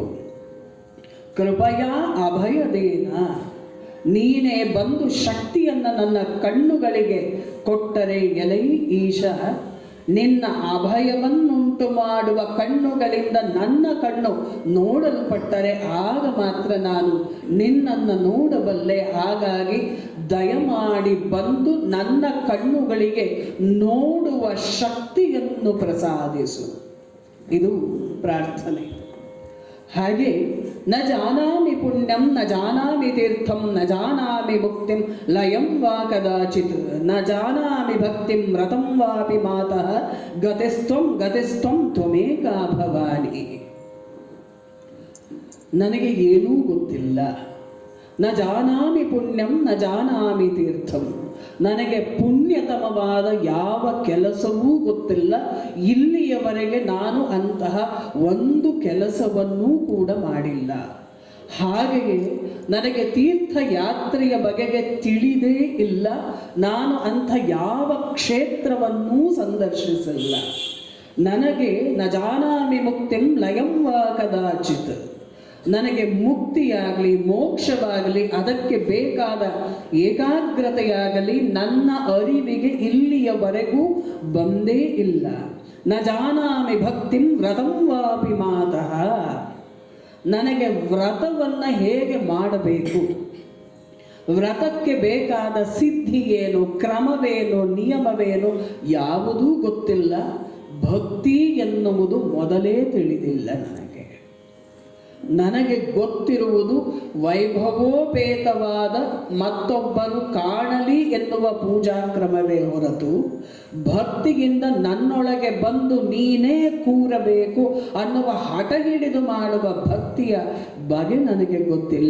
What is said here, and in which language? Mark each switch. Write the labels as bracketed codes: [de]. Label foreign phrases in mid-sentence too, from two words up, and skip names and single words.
[sa] ಕೃಪಯಾ ಅಭಯದೇನ, [kn] ನೀನೇ ಬಂದು ಶಕ್ತಿಯನ್ನು ನನ್ನ ಕಣ್ಣುಗಳಿಗೆ ಕೊಟ್ಟರೆ ಎಲೈ ಈಶ, ನಿನ್ನ ಅಭಯವನ್ನುಂಟು ಮಾಡುವ ಕಣ್ಣುಗಳಿಂದ ನನ್ನ ಕಣ್ಣು ನೋಡಲ್ಪಟ್ಟರೆ ಆಗ ಮಾತ್ರ ನಾನು ನಿನ್ನನ್ನು ನೋಡಬಲ್ಲೆ. ಹಾಗಾಗಿ ದಯಮಾಡಿ ಬಂದು ನನ್ನ ಕಣ್ಣುಗಳಿಗೆ ನೋಡುವ ಶಕ್ತಿಯನ್ನು ಪ್ರಸಾದಿಸು. ಇದು ಪ್ರಾರ್ಥನೆ. ಹಾಗೆ [sa] ನ ಜಾನಾಮಿ ಪುಣ್ಯಂ ನ ಜಾನಾಮಿ ತೀರ್ಥಂ ನ ಜಾನಾಮಿ ಮುಕ್ತಿಂ ಲಯಂ ವಾ ಕದಾಚಿತ್ ನ ಜಾನಾಮಿ ಭಕ್ತಿಂ ವ್ರತಂ ವಾಪಿ ಮಾತಃ ಗತಿಸ್ತ್ವಂ ತ್ವಮೇಕಾ ಭವಾನಿ. [kn] ನನಗೆ ಏನೂ ಗೊತ್ತಿಲ್ಲ. [sa] ನ ಜಾನಾಮಿ ಪುಣ್ಯಂ ನ ಜಾನಾಮಿ ತೀರ್ಥಂ, [kn] ನನಗೆ ಪುಣ್ಯತಮವಾದ ಯಾವ ಕೆಲಸವೂ ಗೊತ್ತಿಲ್ಲ. ಇಲ್ಲಿಯವರೆಗೆ ನಾನು ಅಂತಹ ಒಂದು ಕೆಲಸವನ್ನೂ ಕೂಡ ಮಾಡಿಲ್ಲ. ಹಾಗೆಯೇ ನನಗೆ ತೀರ್ಥಯಾತ್ರೆಯ ಬಗೆಗೆ ತಿಳಿದೇ ಇಲ್ಲ. ನಾನು ಅಂಥ ಯಾವ ಕ್ಷೇತ್ರವನ್ನೂ ಸಂದರ್ಶಿಸಿಲ್ಲ. ನನಗೆ [sa] ನ ಜಾನಾಮಿ ಮುಕ್ತಿಂ ಲಯಂ ವಾ ಕದಾಚಿತ್, [kn] ನನಗೆ ಮುಕ್ತಿಯಾಗಲಿ ಮೋಕ್ಷವಾಗಲಿ ಅದಕ್ಕೆ ಬೇಕಾದ ಏಕಾಗ್ರತೆಯಾಗಲಿ ನನ್ನ ಅರಿವಿಗೆ ಇಲ್ಲಿಯವರೆಗೂ ಬಂದೇ ಇಲ್ಲ. [sa] ನ ಜಾನಾಮಿ ಭಕ್ತಿಂ ವ್ರತಂ ವಾಪಿ ಮಾತಃ, [kn] ನನಗೆ ವ್ರತವನ್ನು ಹೇಗೆ ಮಾಡಬೇಕು, ವ್ರತಕ್ಕೆ ಬೇಕಾದ ಸಿದ್ಧಿ ಏನು, ಕ್ರಮವೇನು, ನಿಯಮವೇನು ಯಾವುದೂ ಗೊತ್ತಿಲ್ಲ. ಭಕ್ತಿ ಎನ್ನುವುದು ಮೊದಲೇ ತಿಳಿದಿಲ್ಲ ನನಗೆ ಗೊತ್ತಿರುವುದು ವೈಭವೋಪೇತವಾದ ಮತ್ತೊಬ್ಬರು ಕಾಣಲಿ ಎನ್ನುವ ಪೂಜಾ ಕ್ರಮವೇ ಹೊರತು ಭಕ್ತಿಯಿಂದ ನನ್ನೊಳಗೆ ಬಂದು ನೀನೇ ಕೂರಬೇಕು ಅನ್ನುವ ಹಠ ಹಿಡಿದು ಮಾಡುವ ಭಕ್ತಿಯ ಬಗೆ ನನಗೆ ಗೊತ್ತಿಲ್ಲ.